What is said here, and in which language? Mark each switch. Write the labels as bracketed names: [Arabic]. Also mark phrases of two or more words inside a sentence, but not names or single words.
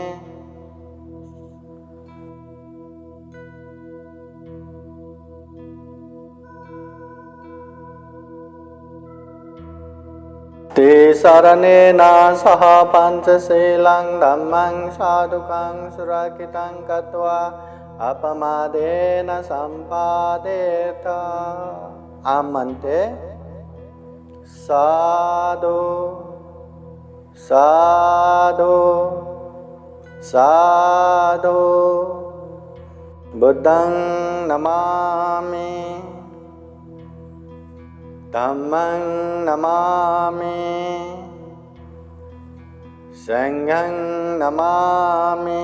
[Pali] तिसरणेन सह पंचशीलं धम्मं साधुकं सुरक्षितं कृत्वा अपमादेन संपादेत। [Marathi] आम म्हणते [Pali] साधु साधु साधु बुद्धं नमामि धम्मं नमामि संघं नमामि।